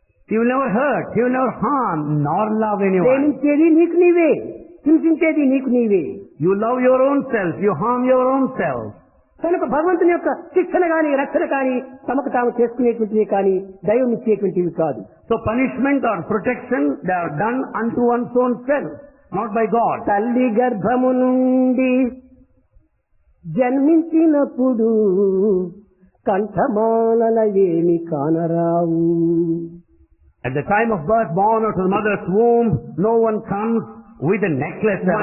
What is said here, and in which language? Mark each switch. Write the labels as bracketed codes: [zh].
[en] He will never hurt, he will never harm, nor love anyone. [te] ప్రేమించేది నీకు నీవే, హింసించేది నీకు నీవే. [en] You love your own self, you harm your own self. [te] కనుక భగవంతుని యొక్క శిక్షణ కాని రక్షణ కాని తమకు తాము చేసుకునేటువంటివి కానీ దైవం ఇచ్చేటువంటివి కాదు. [en] So punishment or protection, they are done unto one's own self, not by God. [te] తల్లి గర్భము నుండి జన్మించినప్పుడు కంఠమాలల ఏమి కానరావు. [en] At the time of birth, born out of the mother's womb, no one comes with a necklace around.